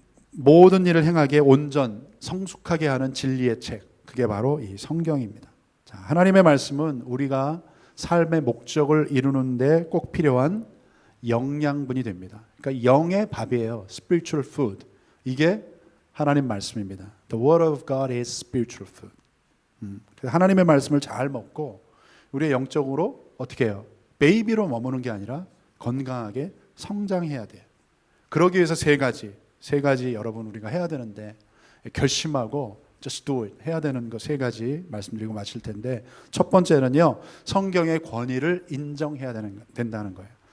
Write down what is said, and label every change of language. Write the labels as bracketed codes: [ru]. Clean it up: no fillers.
[ko] 모든 일을 행하게 온전, 성숙하게 하는 진리의 책, 그게 바로 이 성경입니다. 자, 하나님의 말씀은 우리가 삶의 목적을 이루는데 꼭 필요한 영양분이 됩니다. 그러니까 영의 밥이에요. [en] Spiritual food. [ko] 이게 하나님 말씀입니다. [en] The word of God is spiritual food. [ko] 하나님의 말씀을 잘 먹고 우리의 영적으로 어떻게 해요? 베이비로 머무는 게 아니라 건강하게 성장해야 돼요. 그러기 위해서 세 가지 여러분 우리가 해야 되는데, 결심하고 [en] just do it [ko] 해야 되는 거 세 가지 말씀드리고 마칠 텐데, 첫 번째는요, 성경의 권위를 인정해야 된다는 거예요.